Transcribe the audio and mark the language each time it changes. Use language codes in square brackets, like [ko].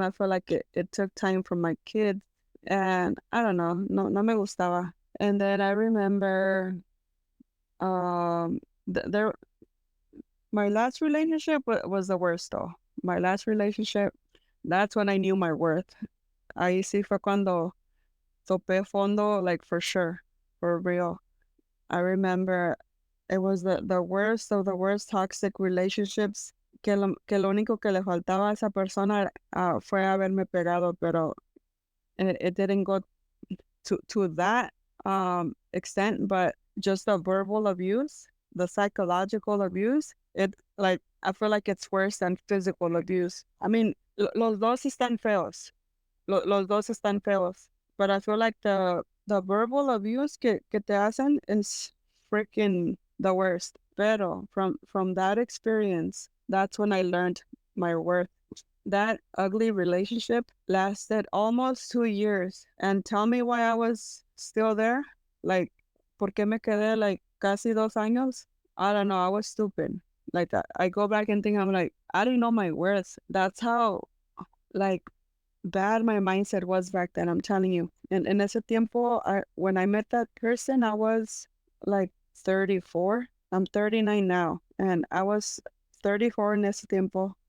[en] I feel like it took time from my kids, and I don't know, [es] no me gustaba. [en] And then I remember there my last relationship was the worst though. My last relationship, that's when I knew my worth. [es] Ahí sí fue cuando topé fondo, [en] like for sure, for real. I remember it was the worst of the worst toxic relationships, [es] que lo único que le faltaba a esa persona fue haberme pegado, [en] pero it didn't go to that extent, but just the verbal abuse, the psychological abuse, it like I feel like it's worse than physical abuse. [es] I mean, los dos están feos. Los dos están feos. [en] But I feel like the verbal abuse [es] que te hacen [en] is freaking the worst. Pero from that experience, that's when I learned my worth. That ugly relationship lasted almost 2 years. And tell me why I was still there. [es] Like, ¿por qué me quedé like casi 2 años? [en] I don't know. I was stupid. Like that. I go back and think I'm like, I didn't know my worth. That's how like bad my mindset was back then, I'm telling you. And in [es] ese tiempo, [en] when I met that person, I was like 34. I'm 39 now, and I was 34 in [es] ese tiempo.